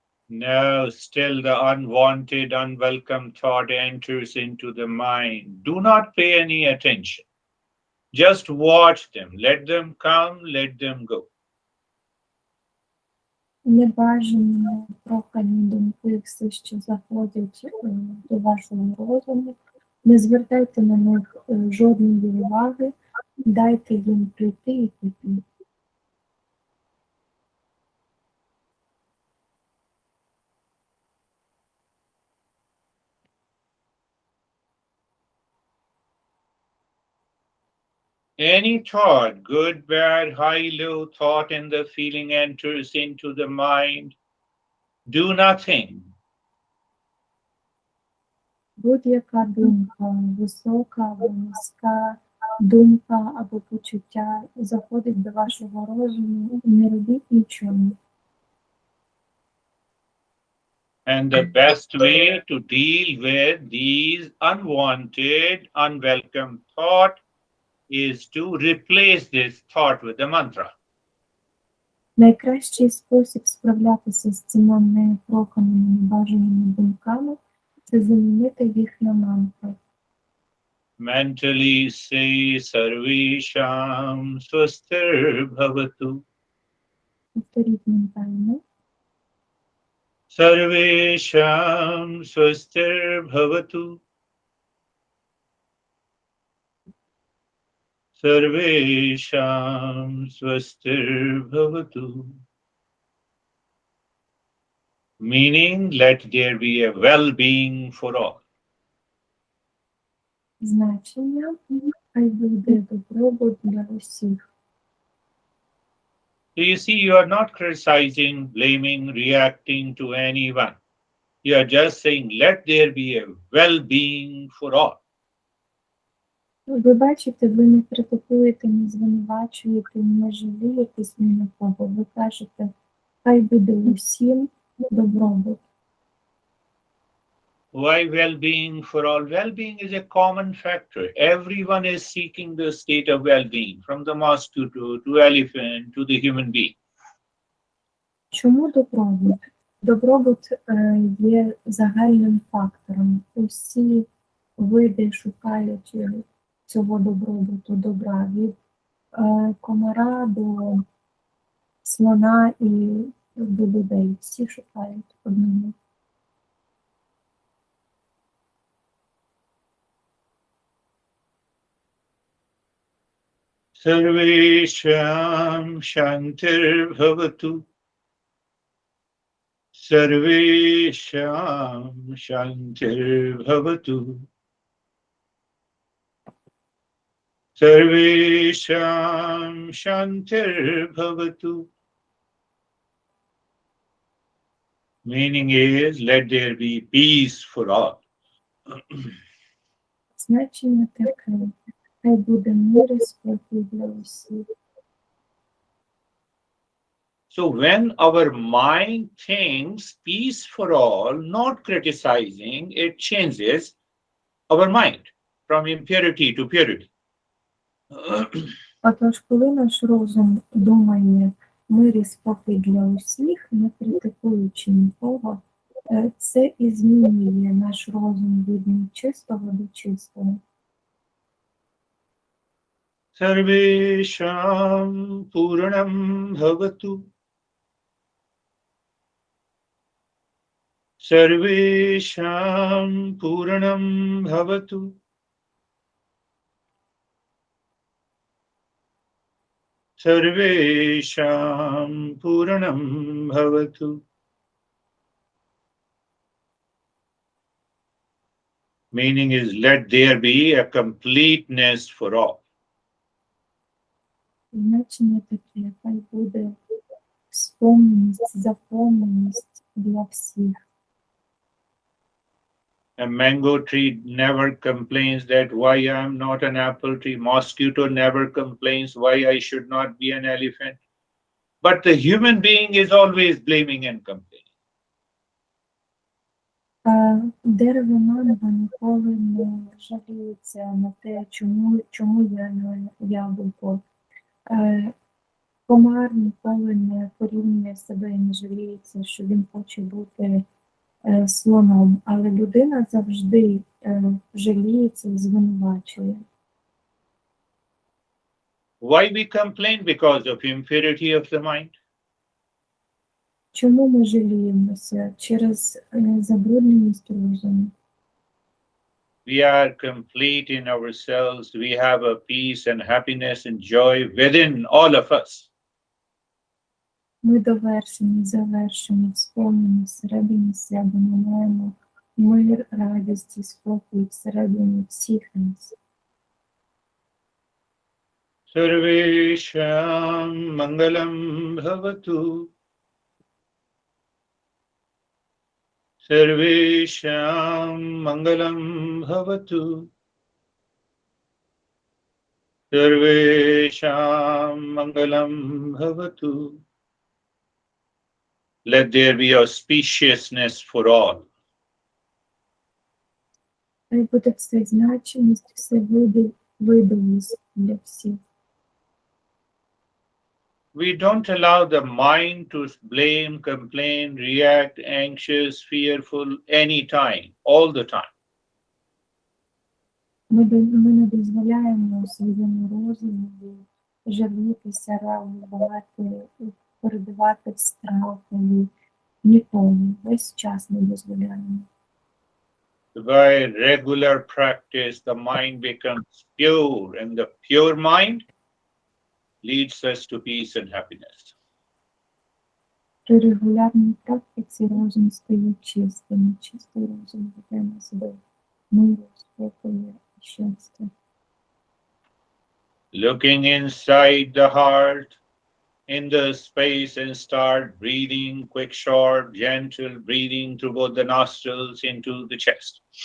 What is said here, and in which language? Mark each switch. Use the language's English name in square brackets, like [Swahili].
[English] Now, still the unwanted, unwelcome thought enters into the mind. Do not pay any attention. Just watch them. Let them come, let them go. [Ukrainian] Небажані, непрохані думки, все, що заходять до вашого розуму, не звертайте на них жодної уваги, дайте їм прийти і піти. [English] Any thought, good, bad, high, low thought, and the feeling enters into the mind. Do nothing. [Ukrainian] Будь-яка думка, висока або низька, думка або почуття заходить до вашого розуму, не робіть нічого. [English] And the best way to deal with these unwanted, unwelcome thought is to replace this thought with the mantra. [Ukrainian] Найкращий спосіб справлятися з цими непроханими, небажаними думками – це замінити їх на мантру. [English] Mentally say [Sanskrit] Sarvesham Swastir Bhavatu. [Ukrainian] Повторіть ментально. [Sanskrit] Sarvesham Swastir Bhavatu. Sarvesham Swastir Bhavatu. [English] Meaning, let there be a well-being for all. [Ukrainian] Значення – хай буде добробут для усіх. [English] So you see, you are not criticizing, blaming, reacting to anyone. You are just saying, let there be a well-being for all. [Ukrainian] Ви бачите, ви не критикуєте, не звинувачуєте, не жалієтесь ні на кого. Ви кажете, хай буде усім добробут. [English] Why well-being for all? Well-being is a common factor. Everyone is seeking the state of well-being, from the mosquito to elephant to the human being. [Ukrainian] Чому добробут? Добробут є загальним фактором. Усі види шукають цього добробуту, добра. Від комара до слона і до людей. Всі шукають одного. [Sanskrit] Sarvesham Shantir Bhavatu. Sarvesham Shantirbhavatu. Sarvesham Shantirbhavatu. [English] Meaning is, let there be peace for all. [Ukrainian] Значення таке. Хай буде мир і спокій для усіх. [English] So when our mind thinks peace for all, not criticizing, it changes our mind from impurity to purity. [Ukrainian] Отож, коли наш розум думає мир і спокій для усіх, не критикуючи нікого, це і змінює наш розум від нечистого до чистого. [Sanskrit] Sarvesham Puranam Bhavatu. Sarvesham Puranam Bhavatu. Sarvesham Puranam Bhavatu. [English] Meaning is, let there be a completeness for all. [Ukrainian] Значення таке, хай буде сповненість, заповненість для всіх. [English] A mango tree never complains that why I am not an apple tree. Mosquito never complains why I should not be an elephant. But the human being is always blaming and complaining. [Ukrainian] Дерево манго ніколи не жаліється на те, чому я не яблуко. Комар ніколи не порівнює себе і не жаліється, що він хоче бути слоном, але людина завжди жаліється і звинувачує. [English] Why we complain? Because of impurity of the mind. [Ukrainian] Чому ми жаліємося? Через забрудненість розуму. [English] We are complete in ourselves. We have a peace and happiness and joy within all of us. [Ukrainian] Ми довершені, завершені, сповнені всередині себе. Ми маємо мир, радість і спокій всередині всіх нас. [Sanskrit] Sarvesham Mangalam Bhavatu. Sarvesham Mangalam Bhavatu. Sarvesham Mangalam Bhavatu. [English] Let there be auspiciousness for all. [Ukrainian] Хай буде все значимість, все видовість для всіх. [English] We don't allow the mind to blame, complain, react, anxious, fearful anytime, all the time. [Ukrainian] Ми не дозволяємо своєму розуму жалітися, реагувати, перебивати в страхові. Ніколи, весь час не дозволяємо. [English] By regular practice, the mind becomes pure, and the pure mind leads us to peace and happiness. [Ukrainian] При регулярній практиці розум стає чистим, чистий розум веде нас до миру, спокою і щастя. [English] Looking inside the heart, in the space, and start breathing, quick, short, gentle breathing through both the nostrils into the chest.